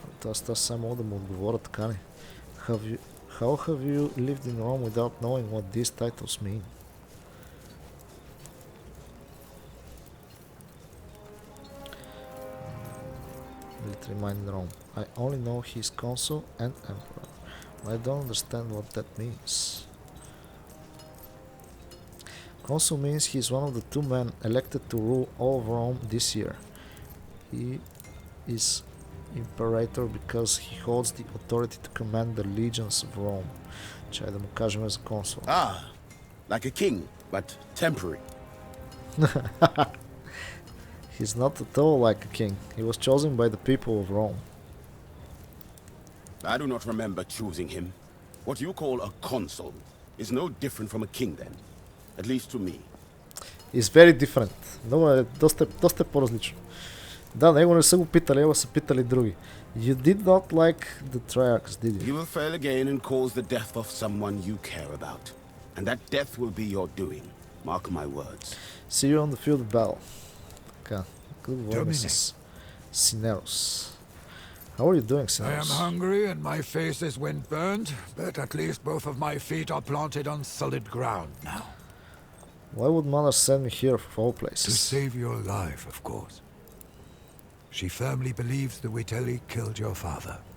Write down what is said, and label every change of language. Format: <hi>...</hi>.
<bg>Аз само мога да му отговоря така ли?</bg> <en>How have you lived in Rome without knowing what these titles mean? Military mind in Rome. I only know he is consul and emperor. I don't understand what that means. Consul means he is one of the two men elected to rule all of Rome this year. He is imperator because he holds the authority to command the legions of Rome.</en> <bg>Чай да му кажем за консул.</bg> <en>Ah, like a king, but temporary. He's not at all like a king. He was chosen by the people of Rome. I do not remember choosing him. What you call a consul is no different from a king then. At least to me. It's very different.</en> <bg>Много е доста по-различно. Да, него не са го питали, ама са питали други.</bg> <en>You did not like the triarchs, did you? You will fail again and cause the death of someone you care about. And that death will be your doing. Mark my words. See you on the field of battle.</en> <bg>Така, да говорим с Синерос.</bg> <en>How are you doing, Sinos? I am hungry and my face is wind-burned, but at least both of my feet are planted on solid ground now. Why would mother send me here of all places? To save your life, of course. She firmly believes the Witeli killed your father.</en>